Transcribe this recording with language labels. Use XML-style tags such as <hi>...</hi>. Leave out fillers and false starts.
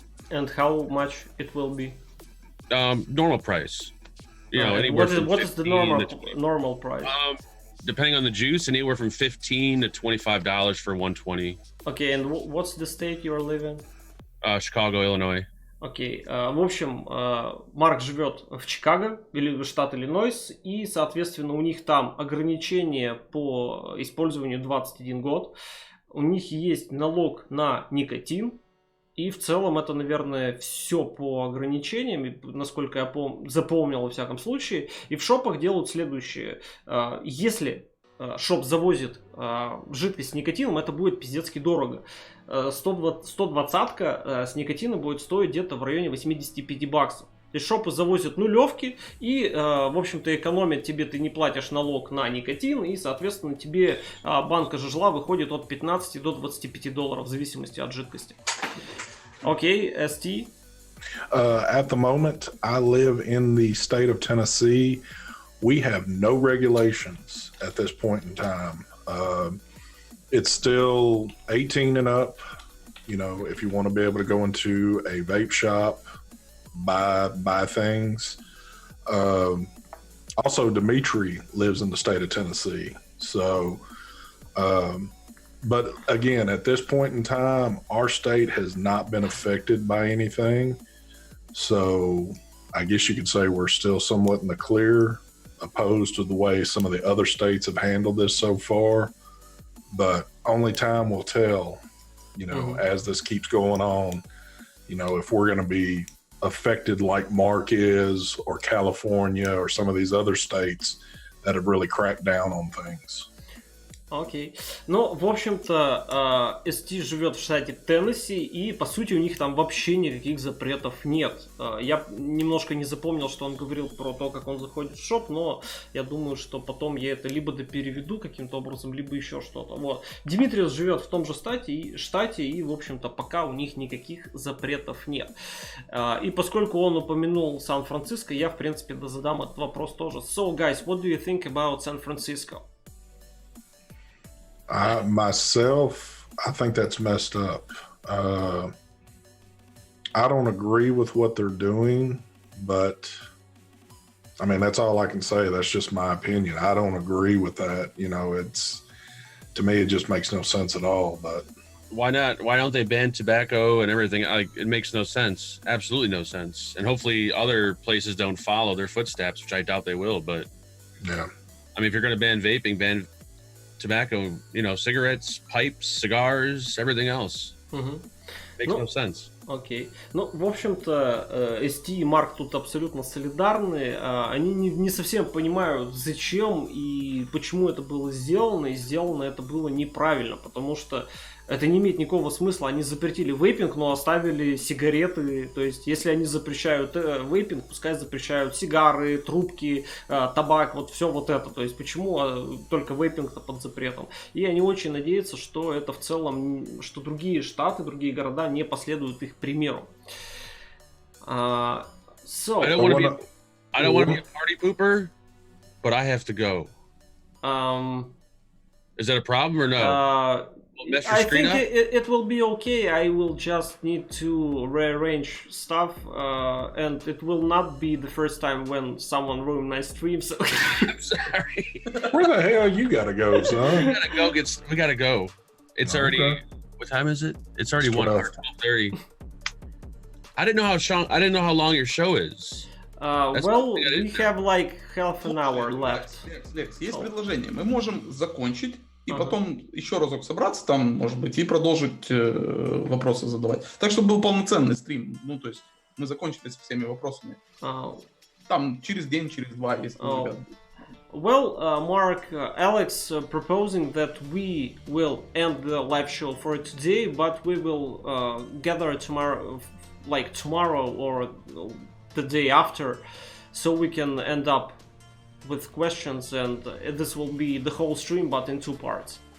<en>And how much it will be? Normal price. You know, anywhere what is the normal price? Depending on the juice, anywhere from $15 to $25 for 120. Okay, and what's the state you're living? Chicago, Illinois.</en> <ru>Окей, в общем, Марк живет в Чикаго, штат Иллинойс, и, соответственно, у них там ограничения по использованию 21 год. У них есть налог на никотин, и в целом это, наверное, все по ограничениям, насколько я запомнил во всяком случае. И в шопах делают следующее. Если шоп завозит жидкость с никотином, это будет пиздецки дорого. 120-ка с никотином будет стоить где-то в районе $85. То есть шопы завозят нулевки и, в общем-то, экономят тебе, ты не платишь налог на никотин, и, соответственно, тебе банка жижла выходит от 15 до $25 в зависимости от жидкости. Окей, ST?</ru> <en>At the moment, I live in the state of Tennessee. We have no regulations at this point in time. It's still 18 and up. You know, if you want to be able to go into a vape shop, buy things. Also, Dimitri lives in the state of Tennessee. So, but again, at this point in time, our state has not been affected by anything. So I guess you could say we're still somewhat in the clear, opposed to the way some of the other states have handled this so far. But only time will tell, you know, as this keeps going on, you know, if we're going to be affected like Mark is, or California, or some of these other states that have really cracked down on things.</en> <ru>Окей. Ну, в общем-то, ST живет в штате Теннесси, и, по сути, у них там вообще никаких запретов нет. Я немножко не запомнил, что он говорил про то, как он заходит в шоп, но я думаю, что потом я это либо допереведу каким-то образом, либо еще что-то. Вот. Димитриус живет в том же штате, и, в общем-то, пока у них никаких запретов нет. И поскольку он упомянул Сан-Франциско, я, в принципе, задам этот вопрос тоже.</ru> <en>So, guys, what do you think about San Francisco? Myself, I think that's messed up. I don't agree with what they're doing, but I mean, that's all I can say. That's just my opinion. I don't agree with that. You know, to me, it just makes no sense at all, but. Why not? Why don't they ban tobacco and everything? Like, it makes no sense. Absolutely no sense. And hopefully other places don't follow their footsteps, which I doubt they will, but. Yeah. I mean, if you're going to ban vaping, ban tobacco, you know, cigarettes, pipes, cigars, everything else. Makes no sense.</en> <ru>Окей. Ну, в общем-то, ST и Марк тут абсолютно солидарны. Они не совсем понимают, зачем и почему это было сделано. И сделано это было неправильно, потому что Это не имеет никакого смысла. Они запретили вейпинг, но оставили сигареты. То есть, если они запрещают вейпинг, пускай запрещают сигары, трубки, табак, вот все вот это. То есть, почему только вейпинг-то под запретом? И они очень надеются, что это в целом, что другие штаты, другие города не последуют их примеру.</ru> <en>So, I don't want to be a party pooper, but I have to go. Is that a problem or no? I think it will be okay. I will just need to rearrange stuff, and it will not be the first time when someone ruined my stream. So I'm sorry. Where the hell you gotta go, son? We gotta go. It's already. Okay. What time is it? It's already It's 12:30. I didn't know how long your show is. Well, we have like half an hour left.</en> <ru>Лекс, есть предложение. Мы можем закончить и потом еще разок собраться там, может быть, и продолжить вопросы задавать. Так, чтобы был полноценный стрим. Ну, то есть мы закончили со всеми вопросами. Там через день, через два, если ребят.</ru> <en>Well, Mark, Alex proposing that we will end the live show for today, but we will gather tomorrow, like tomorrow or the day after, so we can end up with questions, and this will be the whole stream, but in 2 parts.</en>